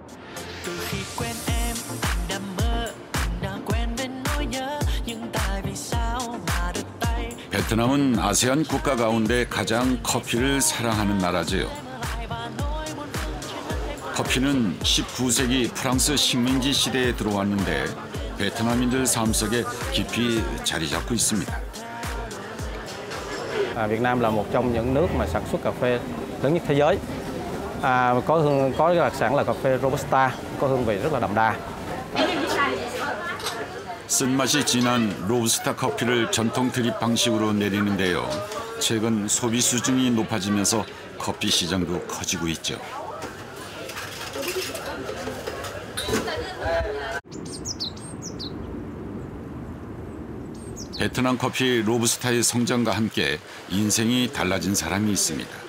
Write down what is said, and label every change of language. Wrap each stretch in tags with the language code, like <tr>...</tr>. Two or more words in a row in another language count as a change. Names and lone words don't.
<ko>베트남은 아세안 국가 가운데 가장 커피를 사랑하는 나라지요. 커피는 19세기 프랑스 식민지 시대에 들어왔는데 베트남인들 삶 속에 깊이 자리 잡고 있습니다.</ko> <vi>Việt Nam là một trong những nước mà sản xuất cà phê lớn nhất thế giới. Có cái đặc sản là cà phê Robusta, có hương vị rất là đậm đà.</vi> <ko>쓴맛이 진한 로부스타 커피를 전통 드립 방식으로 내리는데요. 최근 소비 수준이 높아지면서 커피 시장도 커지고 있죠. 베트남 커피 로부스타의 성장과 함께 인생이 달라진 사람이 있습니다.</ko>